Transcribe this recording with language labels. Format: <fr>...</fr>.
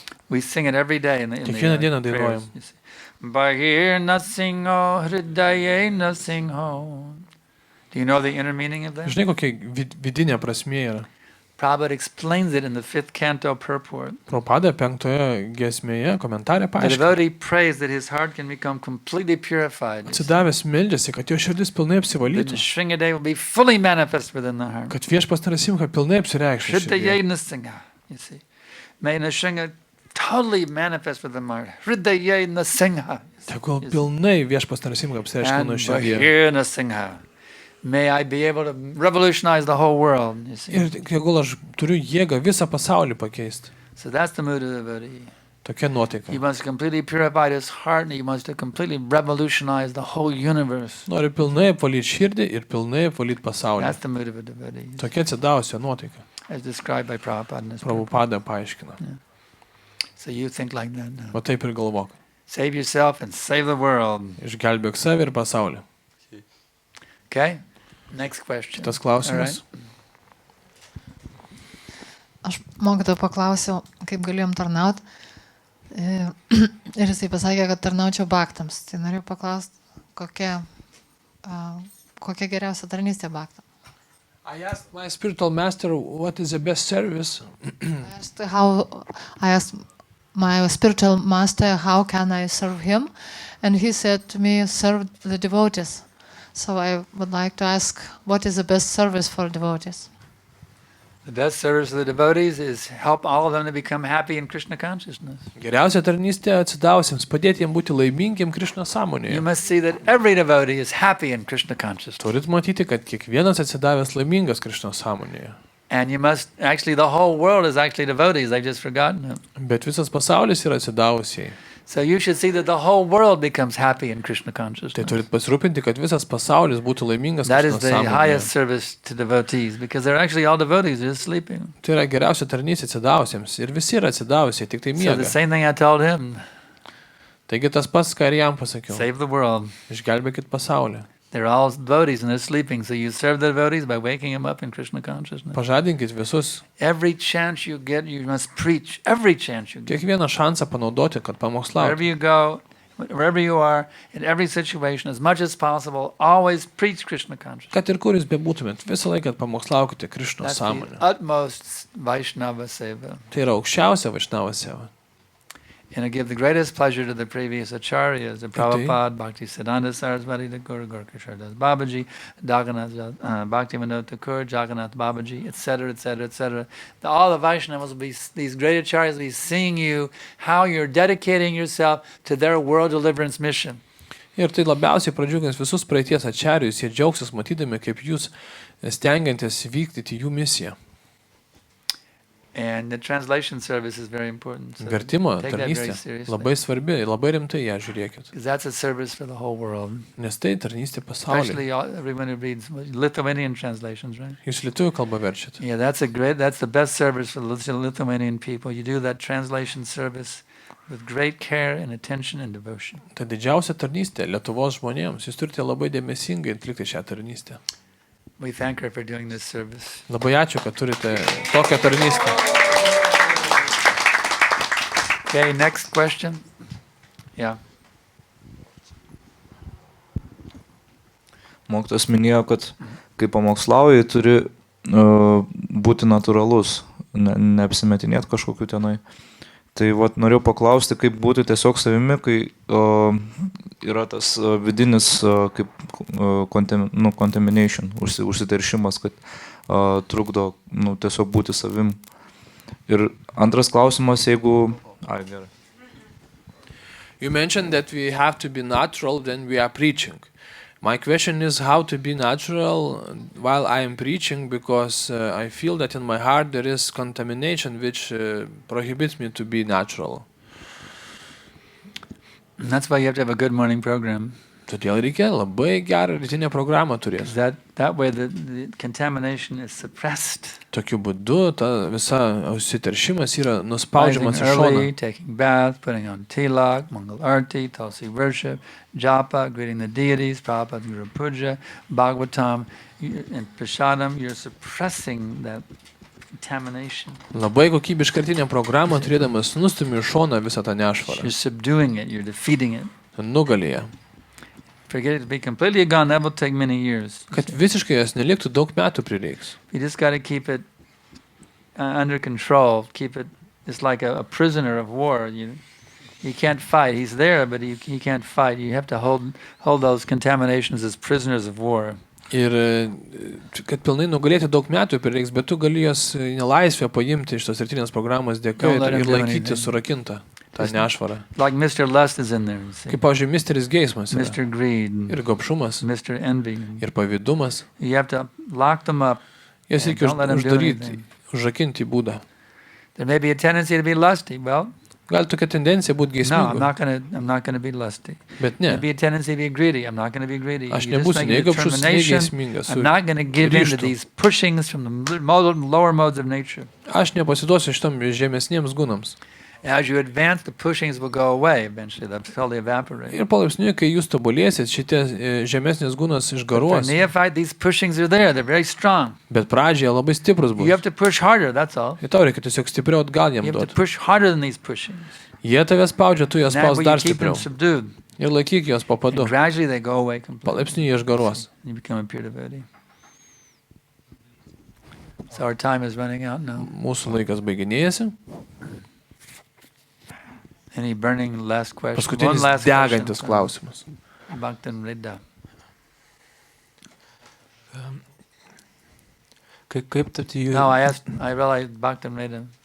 <en>We sing it every day in the</en> <lt>Kiekvieną dieną</lt> <en>prayers.</en> <lt>dainuojam.</lt> <en>You see. Bahirna Singha Hridayena Singha. Do you know the inner meaning of that?</en> <lt>žinai, kokia vidinė prasmė yra.</lt> <en>Prabhupada explains it in the 5th canto purport.</en> <lt>Prabhupada 5 giesmėje komentarė paaiškina.</lt> <en>devotee prays that his heart can become completely purified. You see.</en> <lt>Atsidavęs meldžiasi, kad jo širdis pilnai</lt> <en>That the</en> <lt>apsivalytų,</lt> <en>Shringade will be fully manifest within the heart.</en> <lt>kad viešpas Narasimha pilnai apsireikštų širdyje.</lt> <en>Hridayena Singha. You see. May Nrsimha totally manifest within the heart. Hridayena Singha.</en> <lt>Tegul pilnai viešpas Narasimha apsireiškia</lt> <en>And</en> <lt>nuo širdyje.</lt> <en>Bahirna Singha. May I be able to revolutionize the whole world. You see.</en> <lt>Ir tegul aš turiu jėgą visą pasaulį pakeisti.</lt> <en>So that's the mood of the devotee.</en> <lt>Tokia nuotaika.</lt> <en>He wants to completely purify his heart and he wants to completely revolutionize the whole universe.</en> <lt>Nori pilnai apvalyti širdį ir pilnai apvalyti pasaulį.</lt> <en>That's the mood of a devotee,</en> <lt>Tokia atsidavusio nuotaika.</lt> <en>as described by Prabhupada in his purport.</en> <lt>Prabhupada paaiškina.</lt> <en>So you think like that now.</en> <lt>Va taip ir galvok.</lt> <en>Save yourself and save the world.</en> <lt>Išgelbėk save ir pasaulį.</lt> <en>Okay? Next question.</en> <lt>Kitas klausimas. Aš mokytojo paklausiau, kaip galėjom tarnauti. Ir jisai pasakė, kad tarnaučiau baktams. Tai noriu paklausti, kokia geriausia tarnystė baktam.</lt> <en>I asked my spiritual master what is the best service. I asked my spiritual master how can I serve him, and he said to me, serve the devotees. So I would like to ask, what is the best service for devotees? The best service of the devotees is help all of them to become happy in Krishna consciousness.</en> <lt>Geriausia tarnystė atsidavusiems, padėti jiems būti laimingiam Krishna</lt> <en>You</en> <lt>sąmonėje.</lt> <en>must see that every devotee is happy in Krishna consciousness.</en> <lt>Turit matyti, kad kiekvienas atsidavęs laimingas Krishna sąmonėje.</lt> <en>And you must, actually the whole world is actually devotees, I've just forgotten it.</en> <lt>Bet visas pasaulis yra atsidavusiai.</lt> <en>So you should see that the whole world becomes happy in Krishna</en> <lt>Tai</lt> <en>consciousness.</en> <lt>turit pasirūpinti, kad visas pasaulis būtų laimingas That is Krishna</lt> <en>the highest service to devotees, because they're actually all devotees, they're just sleeping.</en> <lt>Tai yra geriausia tarnystė atsidavusiems. Ir visi yra atsidavusiai, tik tai</lt> <en>So the</en> <lt>miega.</lt> <en>same thing I told him,</en> <lt>Taigi tas pats, ką ir jam pasakiau.</lt> <en>save the world.</en> <lt>Išgelbėkit pasaulį.</lt> <en>They're all devotees and they're sleeping, so you serve the devotees by waking them up in Krishna consciousness.</en> <lt>Pažadinkit visus.</lt> <en>Every chance you get, you must preach. Every chance you get.</en> <lt>Kiekvieną šansą panaudoti, kad</lt> <en>Wherever</en> <lt>pamokslautų.</lt> <en>you go, wherever you are, in every situation, as much as possible, always preach Krishna consciousness.</en> <lt>Kad ir kur jūs bebūtumėt, visą laiką pamokslaukite Krishna</lt> <en>That's the</en> <lt>sąmonę.</lt> <en>utmost Vaishnava seva.</en> <lt>Tai yra aukščiausia Vaishnava seva.</lt> <en>And I give the greatest pleasure to the previous acharyas, the Prabhupada, Bhakti Siddhanta Saraswati Thakur, Gorkishore Das Babaji, Bhakti Vinod Thakur, Jagannath Babaji, etc., etc., etc. All the Vaishnavas will be, these great acharyas will be seeing you, how you're dedicating yourself to their world deliverance mission.</en> <lt>Ir tai labiausiai pradžiugins visus praeities ačiarius, jie džiaugsis matydami, kaip jūs stengiantis vykdyti jų misiją.</lt> <en>And the translation service is very important. So</en> <lt>Vertimo</lt> <en>take that very</en> <lt>tarnystė</lt> <en>seriously.</en> <lt>labai svarbi, labai rimtai ją žiūrėkit.</lt> <en>Because that's a service for the whole world.</en> <lt>Nes tai tarnystė pasaulyje.</lt> <en>Especially everyone who reads Lithuanian translations, right?</en> <lt>Jūs lietuvių kalbą verčiat.</lt> <en>Yeah, that's the best service for the Lithuanian people. You do that translation service with great care and attention and devotion.</en> <lt>Tai didžiausia tarnystė Lietuvos žmonėms. Jūs turite labai dėmesingai atlikti šią tarnystę.</lt> <en>We thank her for doing this service.</en> <lt>Labai ačiū, kad turite tokią tarnystę.</lt> <en>Okay, next question. Yeah.</en> <lt>Mokytojas minėjo, kad kai pamokslauji, turi būti natūralus, neapsimetinėti kažkokiu tenai. Tai vat, norėjau paklausti, kaip būti tiesiog savimi, kai yra tas vidinis kaip contamination, užsiteršimas, kad trukdo tiesiog būti savim. Ir antras klausimas, jeigu... gerai.</lt> <en>You mentioned that we have to be natural when we are preaching. My question is how to be natural while I am preaching, because I feel that in my heart there is contamination which prohibits me to be natural. And that's why you have to have a good morning program.</en> <lt>Todėl reikia labai gerą rytinę programą turėti.</lt> <en>That way the contamination is suppressed.</en> <lt>Tokiu būdu ta visa užsiteršimas yra nuspaudžiamas į šoną.</lt> <en>Early, taking bath, putting on tilak, Mangal Arti, Tulsi worship, japa, greeting the deities, Prabhupada Guru Puja, Bhāgavatam, and Prasadam. You're suppressing that contamination.</en> <lt>Labai kokybišką rytinę programą turėdamas nustumi į šoną visą tą nešvarą.</lt> <en>You're subduing it, you're defeating it.</en> <lt>Nugalėje.</lt> <en>Forget it to be completely gone, that will take many years.</en> <lt>Kad visiškai jos neliktų, daug metų prireiks.</lt> <en>You just got to keep it under control. Keep it. It's like a prisoner of war. You can't fight. He's there, but he can't fight. You have to hold those contaminations as prisoners of war.</en> <lt>Ir kad pilnai nugalėti daug metų prireiks, bet tu gali jos nelaisvę paimti iš tos rytinės programos dėka ir laikyti surakintą tą nešvarą.</lt> <en>Like Mr. Lust is in there.</en> <lt>Kaip, pavyzdžiui, Misteris Geismas yra.</lt> <en>Mr. Greed.</en> <lt>Ir gobšumas.</lt> <en>Mr. Envy.</en> <lt>Ir pavydumas.</lt> <en>You have to lock them up.</en> <lt>Jas reikia uždaryti, užrakinti būdą.</lt> <en>There may be a tendency to be lusty. Well,</en> <lt>gali tokia tendencija būti geismingu.</lt> <en>No, I'm not going to be lusty.</en> <lt>Bet ne.</lt> <en>There may be a tendency to be greedy. I'm not going to be greedy.</en> <lt>Aš nebūsiu nei gobšus, nei geismingas.</lt> <en>I'm not going to give in to these pushings from the lower modes of nature.</en> <lt>Aš nepasiduosiu šitam žemesniems gūnams.</lt> <en>As you advance, the pushings will go away eventually. They'll totally evaporate.</en> <lt>Ir palaipsniui, kai jūs tobulėsit, šitie žemesnės gūnos išgaruos.</lt> <en>For neophyte, these pushings are there. They're very strong.</en> <lt>Bet pradžioje labai stiprus bus.</lt> <en>You have to push harder, that's all.</en> <lt>Ir tau reikia tiesiog stipriau atgal jam</lt> <en>You have to</en> <lt>duoti.</lt> <en>push harder than these pushings.</en> <lt>Jie tave spaudžia, tu jas</lt> <en>And that</en> <lt>spaus dar</lt> <en>you keep them</en> <lt>stipriau.</lt> <en>subdued.</en> <lt>Ir laikyk jos po padu.</lt> <en>And gradually they go away completely.</en> <lt>Palaipsniui jie išgaruos.</lt> <en>You become a pure devotee. So our time is running out now.</en> <lt>Mūsų laikas baiginėjasi.</lt> <en>Any burning last question?</en> <lt>Paskutinis</lt> <en>One last</en> <lt>degantis</lt> <en>question.</en> <lt>klausimas. Bhaktan Rida. Kaip tapti</lt> <en>No, I realized Bhaktan Rida.</en>